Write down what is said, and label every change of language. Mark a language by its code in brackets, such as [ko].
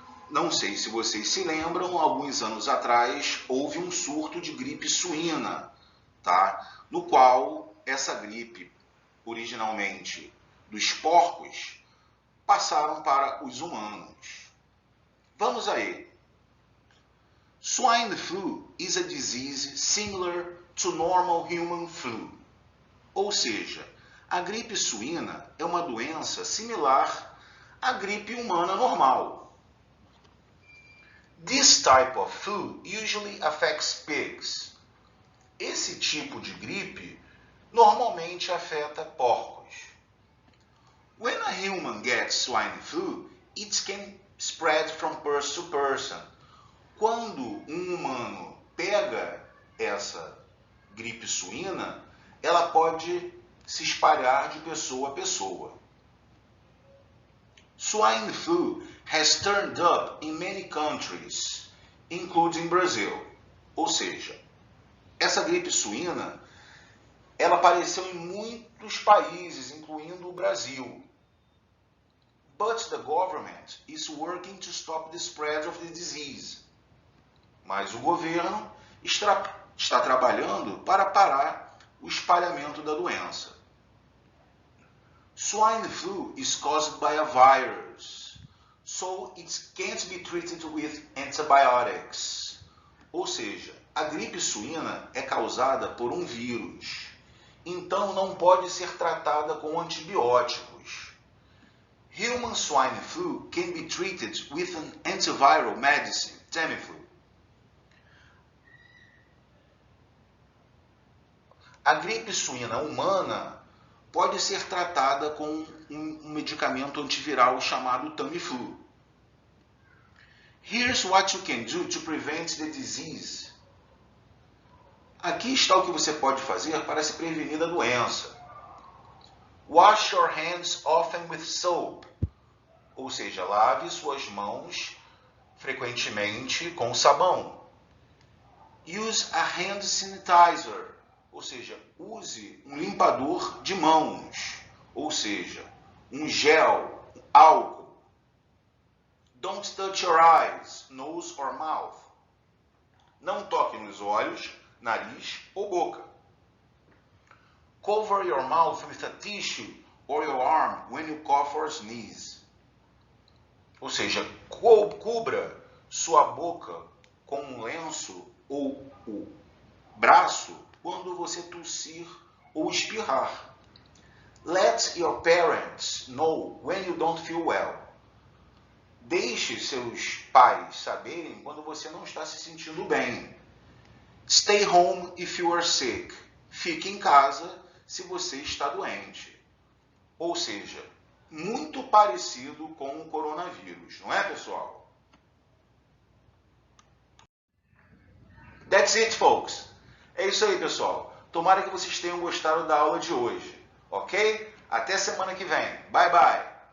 [pt] Não sei se vocês se lembram, alguns anos atrás houve um surto de gripe suína, tá? No qual essa gripe, originalmente dos porcos, passaram para os humanos. Vamos a ele. [en] Swine flu is a disease similar to normal human flu. [pt] Ou seja, a gripe suína é uma doença similar à gripe humana normal. [en] This type of flu usually affects pigs. [pt] Esse tipo de gripe normalmente afeta porcos. [en] When a human gets swine flu, it can spread from person to person. [pt] Quando um humano pega essa gripe suína, ela pode se espalhar de pessoa a pessoa. [en] Swine flu has turned up in many countries, including Brazil. [pt] Ou seja, essa gripe suína, ela apareceu em muitos países, incluindo o Brasil. [en] But the government is working to stop the spread of the disease. [pt] Mas o governo está trabalhando para parar o espalhamento da doença. [en] Swine flu is caused by a virus, so it can't be treated with antibiotics. [pt] Ou seja, a gripe suína é causada por um vírus, então não pode ser tratada com antibióticos. [en] Human swine flu can be treated with an antiviral medicine, Tamiflu. [pt] A gripe suína humana pode ser tratada com um medicamento antiviral chamado Tamiflu. [en] Here's what you can do to prevent the disease. [pt] Aqui está o que você pode fazer para se prevenir da doença. [en] Wash your hands often with soap. [pt] Ou seja, lave suas mãos frequentemente com sabão. [en] Use a hand sanitizer. [pt] Ou seja, use um limpador de mãos. Ou seja, um gel, álcool. [en] Don't touch your eyes, nose or mouth. [pt] Não toque nos olhos, nariz ou boca. [en] Cover your mouth with a tissue or your arm when you cough or sneeze. [pt] Ou seja, cubra sua boca com um lenço ou o braço quando você tossir ou espirrar. [en] Let your parents know when you don't feel well. [pt] Deixe seus pais saberem quando você não está se sentindo bem. [en] Stay home if you are sick. [pt] Fique em casa se você está doente. Ou seja, muito parecido com o coronavírus, não é, pessoal? [en] That's it, folks. [pt] É isso aí, pessoal. Tomara que vocês tenham gostado da aula de hoje, ok? Até semana que vem. [en] Bye, bye.